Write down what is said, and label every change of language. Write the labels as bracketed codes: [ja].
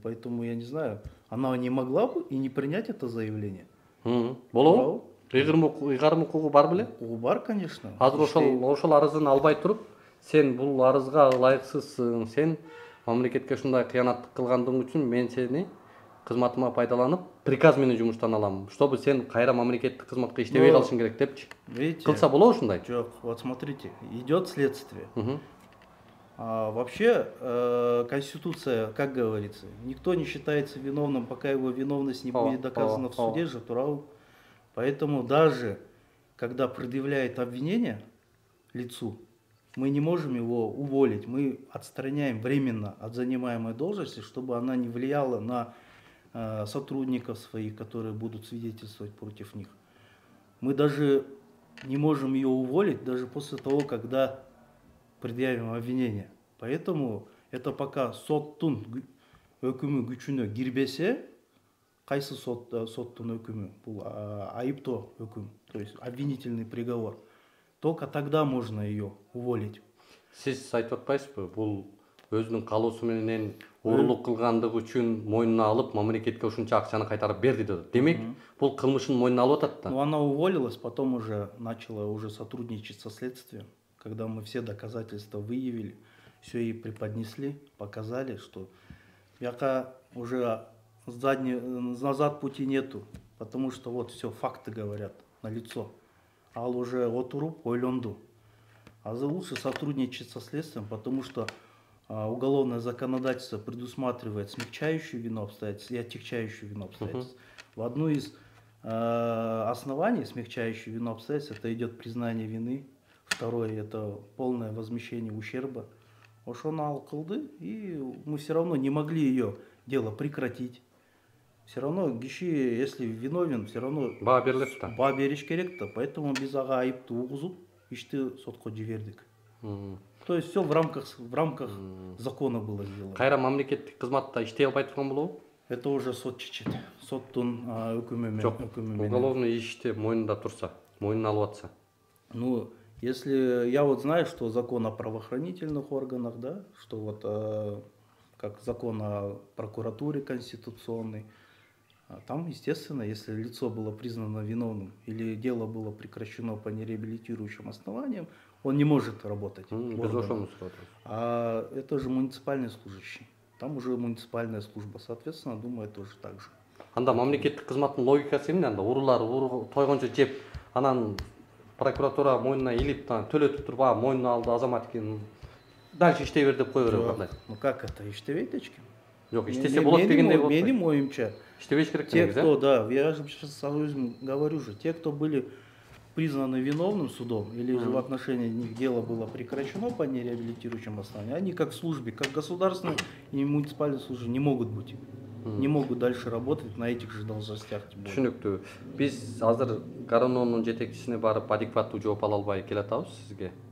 [ru] Поэтому, я не знаю, она не могла бы и не принять это заявление. [ky] Болобу? Ыйгарым укугу бар беле? Укугу бар, конечно. Азыр ошол арызын албай туруп, сен бул арызга ылайыксызсың, сен мамлекетке ушундай кыянаттык кылгандыгың үчүн мен сени кызматыма пайдаланып приказ менен жумуштан алам, чтобы сен кайра мамлекеттик кызматка иштебей калышың керек депчи. Кылса болобу ушундай? [ru] Жок, вот смотрите, идет следствие. Вообще, Конституция, как говорится, никто не считается виновным, пока его виновность не будет доказана в суде же, турау. Поэтому даже когда предъявляет обвинение лицу, мы не можем его уволить, мы отстраняем временно от занимаемой должности, чтобы она не влияла на сотрудников своих, которые будут свидетельствовать против них. Мы даже не можем ее уволить даже после того, когда предъявим обвинение. Поэтому это пока [ky] соттун өкүмү күчүнө кирбесе, кайсы соттун өкүмү, бул айыптоо өкүм, [ru] то есть обвинительный приговор, только тогда можно ее уволить. [ky] Сиз айтып атпайсызбы, бул өзүнүн каалоосу менен урулук кылгандыгы үчүн мойнуна алып, мамлекетке ушунча акчаны кайтарып берди деп. Демек, бул кылмышын мойнуна алып атат да. [ru] Ну, она уволилась, потом уже начала сотрудничать со следствием, когда мы все доказательства выявили, все ей преподнесли, показали, что яка уже назад пути нету, потому что вот все факты говорят. на лицо. [ky] Ал уже отуруп ойлонду. Азыр [ru] лучше сотрудничать со следствием, потому что уголовное законодательство предусматривает смягчающую вину обстоятельств и отягчающую вину обстоятельств. В одну из оснований смягчающую вину обстоятельств это идет признание вины. Второе это полное возмещение ущерба. [ky] Ошону ал кылды, [ru] и мы все равно не могли ее дело прекратить. Все равно киши, если виновен, все равно [ky] баа берилет да. Баа бериш керек да. Поэтому биз ага айыпты угузуп, ишти сотко жибердик. [ru] То есть все в рамках закона было сделано. [ky] Кайра мамлекеттик кызматта иштей албай турган болобу? [ru] Это уже [ky] сот чечет. Соттун өкүмү менен. Жок, уголовный ишти мойнунда турса, мойнуна алып атса. [ru] Ну, если я вот знаю, что закон о правоохранительных органах, да, что вот как закон о прокуратуре конституционный, там, естественно, если лицо было признано виновным или дело было прекращено по нереабилитирующим основаниям, он не может работать. А это же муниципальный служащий. Там уже муниципальная служба, соответственно, думаю, тоже так же. [ky] Анда мамлекеттик кызматтын логикасы эмне? Анда уруулар тойгончо жеп, анан прокуратура мойнуна илип, төлөтүп туруп, мойнуна алды азамат экен. Дальше иштей бер деп кое берет кандай? [ru] Ну как это? [ky] Иштебейт эчким. Жок, иштесе болот дегендей болот. Менин оюмча. Иштебеш керек. [ru] Те, кто, да, я же сейчас говорю же, те, кто были признаны виновным судом, или же в отношении них дело было прекращено по нереабилитирующим основаниям, они как службе, как государственные и муниципальные службы не могут быть, не могут дальше работать на этих же должностях. [ky] Түшүнүктүү. Биз азыр Гарононун жетекчисине барып адекваттуу жооп ала албай келатабыз сизге.